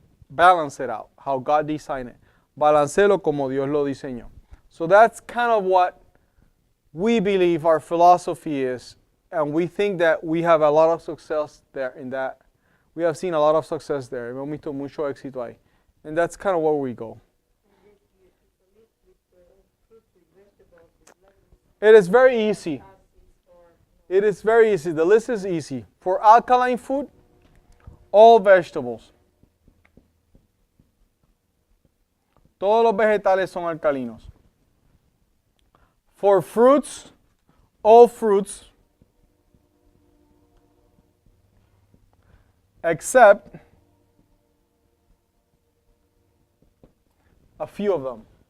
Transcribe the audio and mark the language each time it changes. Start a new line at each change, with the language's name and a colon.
English: Balance it out, how God designed it.
Spanish: Balancelo como Dios lo diseñó.
English: So that's kind of what we believe our philosophy is, and we think that we have a lot of success there in that. We have seen a lot of success there.
Spanish: Hemos visto mucho éxito ahí.
English: And that's kind of where we go. It is very easy. It is very easy. The list is easy. For alkaline food, all vegetables.
Spanish: Todos los vegetales son alcalinos.
English: For fruits, all fruits, except a few of them.